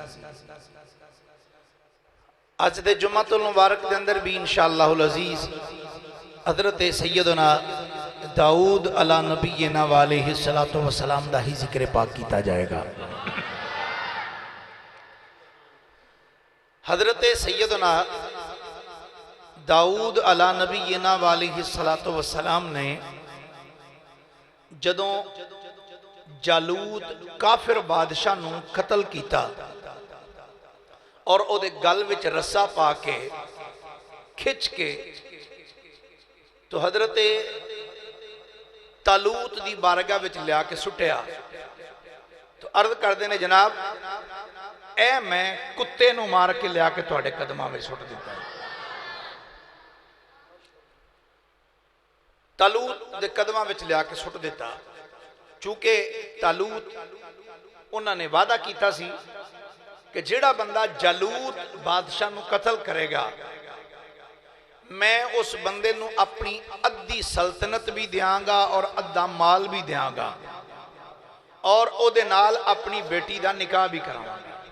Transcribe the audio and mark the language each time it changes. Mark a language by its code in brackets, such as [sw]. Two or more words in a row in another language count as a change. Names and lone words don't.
[pa] آج دے جمعۃ المبارک دے اندر بھی [ar] انشاءاللہ العزیز [pa] حضرت سیدنا داؤد [ar] علی نبینا و علیہ السلام [pa] دا ہی ذکر پاک کیتا جائے گا۔ حضرت سیدنا داؤد [ar] علی نبینا علیہ الصلاۃ والسلام [pa] نے جدوں جالوت کافر بادشاہ نو قتل کیتا اور او دے گل وچ رسا پا کے کھچ کے تو حضرت طالوت دی بارگاہ وچ لیا کے سٹیا تو عرض کردے نے جناب اے میں کتے نو مار کے لیا کے تواڈے قدماں وچ سٹ دیتا ہے۔ طالوت دے قدماں وچ لیا کے سٹ دیتا چونکہ طالوت انہوں نے وعدہ کیتا سی کہ جیڑا بندہ جالوت بادشاہ نو قتل کرے گا میں اس بندے نو اپنی ادھی سلطنت بھی دیاں گا اور ادھا مال بھی دیاں گا اور او دے نال اپنی بیٹی دا نکاح بھی کراؤں گا۔